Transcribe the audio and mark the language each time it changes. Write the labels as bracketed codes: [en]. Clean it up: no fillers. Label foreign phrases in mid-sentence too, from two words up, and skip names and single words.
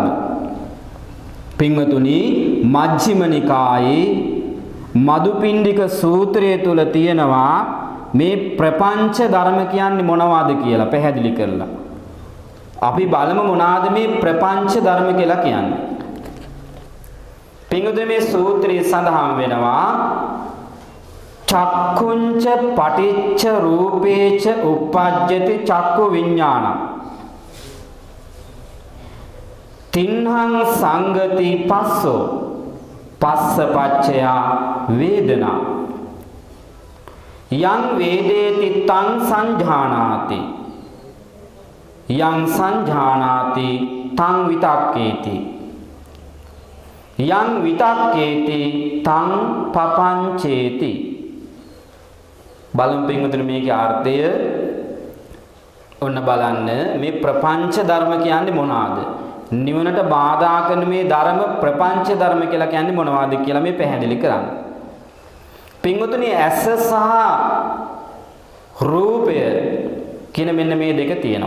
[si] පින්වතුනි මජ්ක්‍ධිම නිකායේ මදුපිණ්ඩික සූත්‍රය තුල තියෙනවා මේ ප්‍රපංච ධර්ම කියන්නේ මොනවද කියලා පැහැදිලි කරලා. අපි බලමු මොනවාද මේ ප්‍රපංච ධර්ම කියලා කියන්නේ. පින්වතුනි මේ සූත්‍රයේ සඳහන් වෙනවා [pi] චක්කුංච පටිච්ච රූපේච උප්පජ්ජති චක්කු විඥානං තින්හං සංගති පස්සෝ පස්සපච්චයා වේදනා යං වේදේති තං සංජානාති යං සංජානාති තං විතක්කේති යං විතක්කේති තං පපංචේති. [si] බලමු පින්වතුනි මේකේ අර්ථය ඔන්න බලන්න. මේ ප්‍රපංච ධර්ම කියන්නේ මොනවාද? නිවනට බාධා කරන මේ ධර්ම ප්‍රපංච ධර්ම කියලා කියන්නේ මොනවද කියලා මේ පැහැදිලි කරන්න. පින්වතුනි ඇස සහ රූපය කියන මෙන්න මේ දෙක තියෙනවා.